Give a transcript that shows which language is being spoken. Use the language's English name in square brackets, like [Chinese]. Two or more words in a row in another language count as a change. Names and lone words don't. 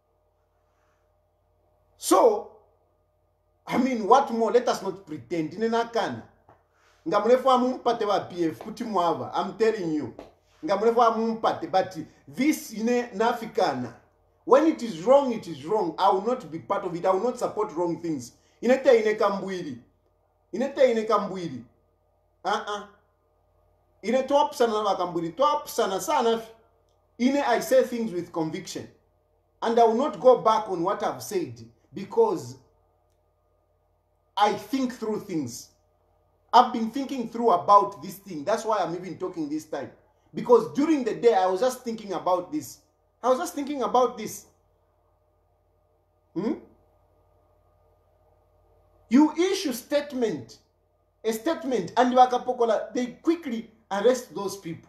[English] So, I mean, what more? Let us not pretend. I'm telling you. But this in Africana, when it is wrong, it is wrong. I will not be part of it. I will not support wrong things. [Bemba] Inete ine kambwili. Ine top sana na kambwili. Top sana sana. [English] Ine I say things with conviction. And I will not go back on what I've said because I think through things. I've been thinking through about this thing. That's why I'm even talking this time. Because during the day, I was just thinking about this. You issue a statement, and they quickly arrest those people.